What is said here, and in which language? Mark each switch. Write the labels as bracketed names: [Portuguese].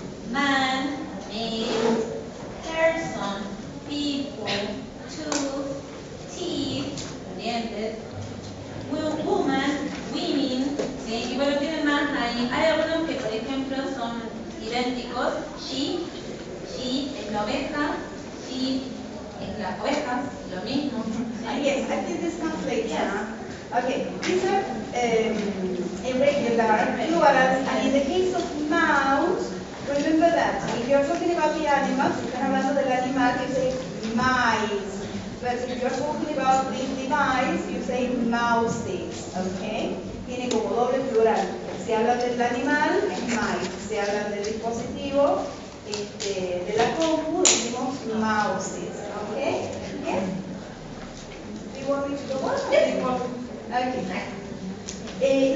[English] Man, male, person, people, tooth, teeth, dientes, woman, women, [Spanish] ¿sí? Y bueno, tienen más ahí. Hay algunos que, por ejemplo, son idénticos. Sheep, sheep es la oveja, sheep es las ovejas, lo mismo. ¿Sí? [English] Yes, I think this conflicts. Okay, these are irregular plurals, and in the case of mouse, remember that if you're talking about the animals, [Spanish] están hablando del animal, [English] you say mice. But if you're talking about the device, you say mouses, okay? [Spanish] Tiene como doble plural. Si hablan del animal, es mice. Si hablan del dispositivo, de la compu, decimos mouses, okay? [English] Yes? Do you want me to go on? Yes. Okay.